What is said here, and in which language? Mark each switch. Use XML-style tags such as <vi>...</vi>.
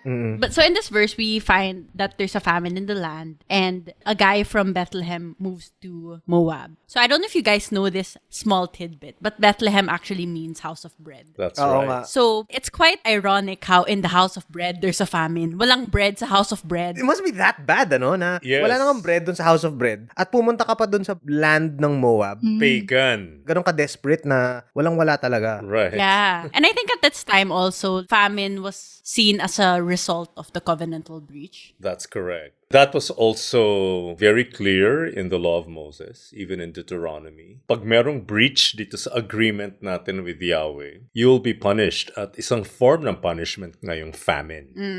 <en>But so in this verse, we find that there's a famine in the land and a guy from Bethlehem moves to Moab. So I don't know if you guys know this small tidbit, but Bethlehem actually means house of bread. That's</en> <tl>Oo</tl> <en>right.</en> <tl>nga.</tl> <en>So it's quite ironic how in the house of bread, there's a famine.</en> <tl>Walang bread sa house of bread.</tl> <en>It must be that bad,</en> <tl>ano, na</tl> <en>Yes.</en> <tl>wala nang bread dun sa House of Bread at pumunta ka pa dun sa land ng Moab.</tl> <en>Pagan.</en> <tl>Ganun ka-desperate na walang-wala talaga.</tl> <en>Right. Yeah. And I think at that time also, famine was seen as a result of the covenantal breach. That's correct. That was also very clear in the law of Moses, even in Deuteronomy.</en> <tl>Pag merong breach dito sa agreement natin with Yahweh,</tl> <en>you'll be punished</en> <tl>at isang form ng punishment ngayong famine.</tl>